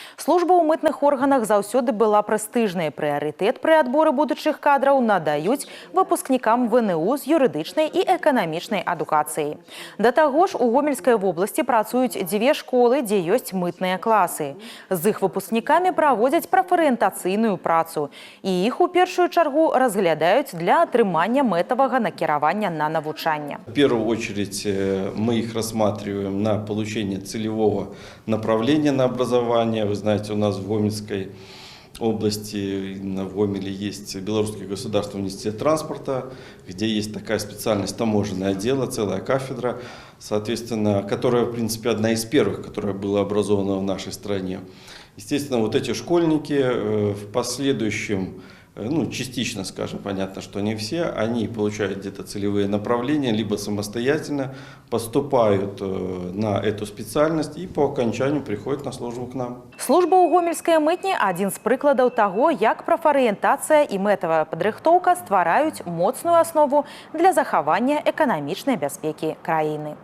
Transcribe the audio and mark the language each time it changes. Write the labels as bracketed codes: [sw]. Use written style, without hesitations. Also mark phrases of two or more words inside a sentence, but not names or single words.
[be] Служба ў мытных органах заўсёды была прэстыжнай. Прыярытэт пры адборы будучых кадраў надаюць выпускнікам ВНУ з юрыдычнай і эканамічнай адукацыяй. Да таго ж, у Гомельскай вобласці працуюць дзве школы, дзе ёсць мытныя класы. З іх выпускнікамі праводзяць прафарыентацыйную працу. І іх у першую чаргу разглядаюць для атрымання мэтавага накіравання на навучанне. [ru] В первую очередь мы их рассматриваем на получение целевого направления на образование. Вы знаете, у нас в Гомельской области, в Гомеле есть Белорусский государственный университет транспорта, где есть такая специальность таможенное дело, целая кафедра, соответственно, которая, в принципе, одна из первых, которая была образована в нашей стране. Естественно, вот эти школьники в последующем, частично, скажем, понятно, что не все, они получают где-то целевые направления, либо самостоятельно поступают на эту специальность и по окончанию приходят на службу к нам. [be] Служба ў гомельскай мытні – адзін з прыкладаў таго, як прафарыентацыя і мэтавая падрыхтоўка ствараюць моцную аснову для захавання эканамічнай бяспекі краіны.